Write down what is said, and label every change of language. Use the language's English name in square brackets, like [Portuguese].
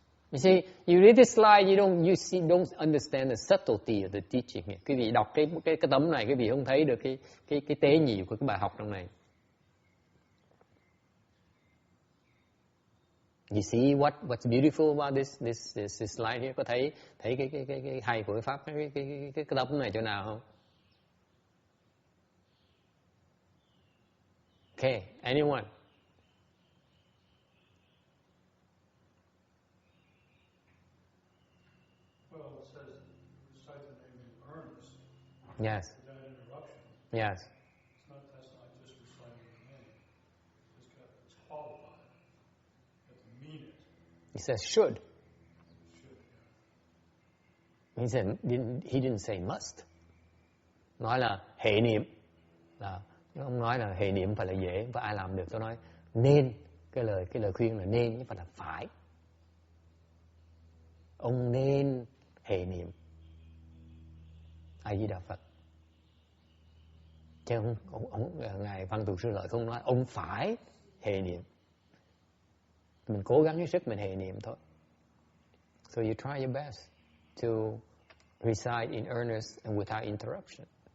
[English] You see, you read this slide, don't understand the subtlety of the teaching. [Vietnamese] Quý vị đọc cái tấm này, quý vị không thấy được cái tế nhị của cái bài học trong này. [English] You see what's beautiful about this slide here? [Vietnamese] Có thấy cái hay của cái pháp cái tấm này chỗ nào không? [English] Okay, anyone? Well, it says recite the name in earnest. Yes. Without interruption. Yes. That's not just reciting the name. It's qualified. You have to mean it. He says should. Should, yeah. He didn't say must. [Vietnamese] Nói là hệ niệm. Ông nói là hệ niệm phải là dễ, và ai làm được. Tôi nói nên, cái lời khuyên là nên chứ phải là phải. Ông nên hệ niệm A Di Đà Phật. Chứ ngài Văn Thù Sư Lợi không nói ông phải hệ niệm. Mình cố gắng hết sức mình hệ niệm thôi. [English] So you try your best to recite in earnest and without interruption.